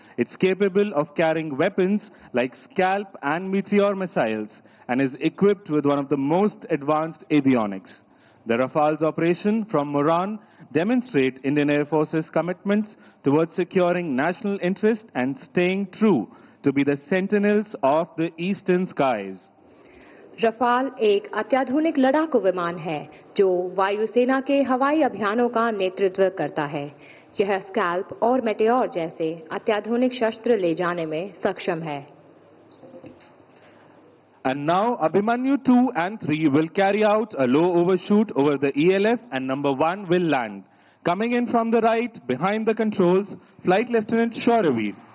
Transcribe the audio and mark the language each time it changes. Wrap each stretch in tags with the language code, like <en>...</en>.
<en>It's capable of carrying weapons like Scalp and Meteor missiles and is equipped with one of the most advanced avionics. The Rafale's operation from Moran demonstrate Indian Air Force's commitments towards securing national interest and staying true to be the sentinels of the eastern skies.</en> <hi>Rafale एक अत्याधुनिक लड़ाकू विमान है जो वायुसेना के हवाई अभियानों का नेतृत्व करता है। यह स्कैल्प और मेटेओर जैसे अत्याधुनिक शस्त्र ले जाने में सक्षम है।</hi> <en>And now Abhimanyu 2 and 3 will carry out a low overshoot over the ELF and number 1 will land. Coming in from the right, behind the controls, Flight Lieutenant Shoraveer.</en>